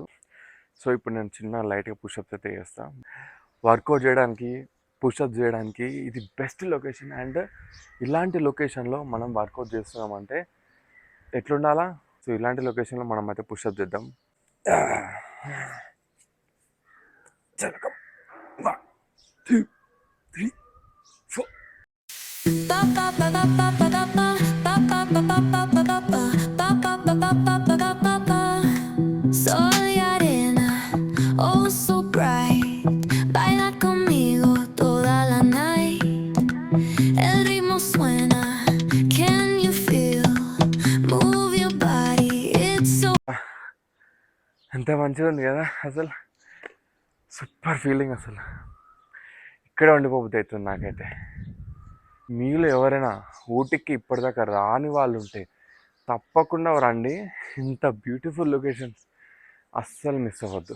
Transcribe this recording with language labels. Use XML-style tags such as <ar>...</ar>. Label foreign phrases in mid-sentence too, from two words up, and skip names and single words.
<te>సో ఇప్పుడు నేను చిన్న లైట్గా పుషప్స్ అయితే చేస్తాను. వర్కౌట్ చేయడానికి, పుషప్ చేయడానికి ఇది</te> <en>best location.</en> <te>అండ్ ఇలాంటి లొకేషన్లో మనం వర్కౌట్ చేస్తున్నామంటే ఎట్లుండాలా? సో ఇలాంటి లొకేషన్లో మనం అయితే పుషప్ చేద్దాం. చలకం 1, 2, 3, 4.</te> <es>Sol y arena,</es> <en>oh so bright,</en> <es>baila conmigo toda la night. El ritmo suena,</es> <en>can you feel? Move your body, it's so.</en> <te>ఎంత మంచిగా ఉంది కదా అసలు,</te> <en>super feeling</en> <te>అసలు. ఇక్కడే ఉండిపోబుద్ది అవుతుంది నాకైతే. మీలో ఎవరైనా ఊటీకి ఇప్పటిదాకా రాని వాళ్ళు ఉంటే తప్పకుండా రండి. ఇంత</te> <en>beautiful locations</en> <te>అస్సలు మిస్ అవ్వద్దు.</te>